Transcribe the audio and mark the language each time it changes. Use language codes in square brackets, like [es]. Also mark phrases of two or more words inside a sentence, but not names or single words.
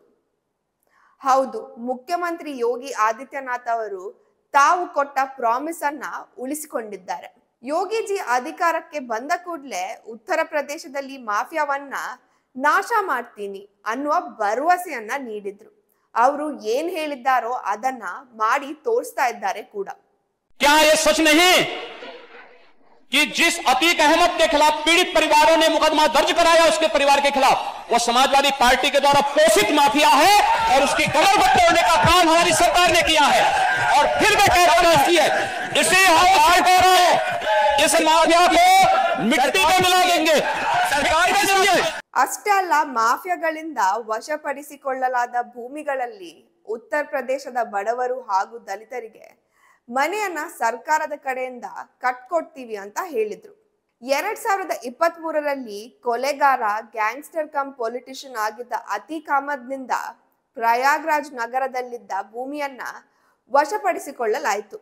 [kn] ಹೌದು, ಮುಖ್ಯಮಂತ್ರಿ ಯೋಗಿ ಆದಿತ್ಯನಾಥ್ ಅವರು ತಾವು ಕೊಟ್ಟ ಪ್ರಾಮಿಸ್ ಅನ್ನ ಉಳಿಸಿಕೊಂಡಿದ್ದಾರೆ. ಯೋಗಿಜಿ ಅಧಿಕಾರಕ್ಕೆ ಬಂದ ಕೂಡಲೇ ಉತ್ತರ ಪ್ರದೇಶದಲ್ಲಿ ಮಾಫಿಯಾವನ್ನ ನಾಶ ಮಾಡ್ತೀನಿ ಅನ್ನುವ ಭರವಸೆಯನ್ನ ನೀಡಿದ್ರು. ಅವರು ಏನ್ ಹೇಳಿದ್ದಾರೋ ಅದನ್ನ ಮಾಡಿ ತೋರಿಸ್ತಾ ಇದ್ದಾರೆ ಕೂಡ. [hi] क्या ये सच नहीं कि जिस अतीक अहमद के खिलाफ पीड़ित परिवारों ने मुकदमा दर्ज कराया उसके परिवार के खिलाफ, वो समाजवादी पार्टी के द्वारा पोषित माफिया है और उसकी कमर पर तोड़ने का काम हमारी सरकार ने किया है और फिर वे की है। इसे हम आज कह रहे हैं, इस माफिया को मिट्टी में मिला देंगे, सरकार में देंगे। [kn] ಅಷ್ಟೇ ಅಲ್ಲ, ಮಾಫಿಯಾಗಳಿಂದ ವಶಪಡಿಸಿಕೊಳ್ಳಲಾದ ಭೂಮಿಗಳಲ್ಲಿ ಉತ್ತರ ಪ್ರದೇಶದ ಬಡವರು ಹಾಗೂ ದಲಿತರಿಗೆ ಮನೆಯನ್ನ ಸರ್ಕಾರದ ಕಡೆಯಿಂದ ಕಟ್ಕೊಡ್ತೀವಿ ಅಂತ ಹೇಳಿದ್ರು. 2023ರಲ್ಲಿ ಕೊಲೆಗಾರ, [en] gangster cum politician [kn] ಆಗಿದ್ದ ಅತೀಕ್ ಅಹಮದ್ ನಿಂದ ಪ್ರಯಾಗ್ರಾಜ್ ನಗರದಲ್ಲಿದ್ದ ಭೂಮಿಯನ್ನ ವಶಪಡಿಸಿಕೊಳ್ಳಲಾಯಿತು.